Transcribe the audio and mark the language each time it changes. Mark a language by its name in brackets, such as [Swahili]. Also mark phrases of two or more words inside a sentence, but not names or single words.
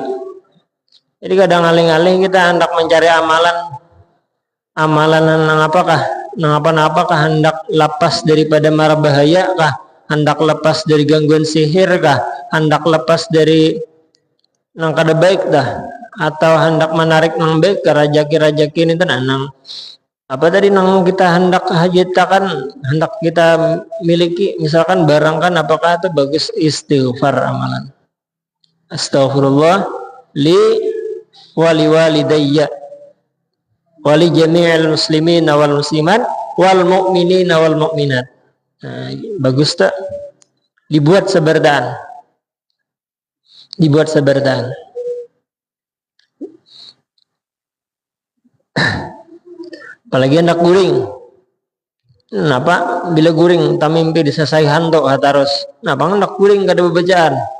[Banjar] Jadi kadang alih-alih kita hendak mencari amalan nang apakah hendak lepas daripada mara bahaya kah, hendak lepas dari gangguan sihir kah, hendak lepas dari nang kada baik dah, atau hendak menarik nang baik ke rajaki ini nang apa tadi nang kita hendak hajatakan, hendak kita miliki, misalkan barang kan, apakah itu bagus istighfar amalan. [Arabic] أستغفر الله لي ولي والدي ولي جميع المسلمين والمسلمات والمؤمنين والمؤمنات. [Banjar] Nah, bagus tak? Dibuat seberdaan. Apalagi hendak guring. Kenapa? Bila guring tamimpi disesai hantu hatarus. Kenapa hendak guring kada bebacaan?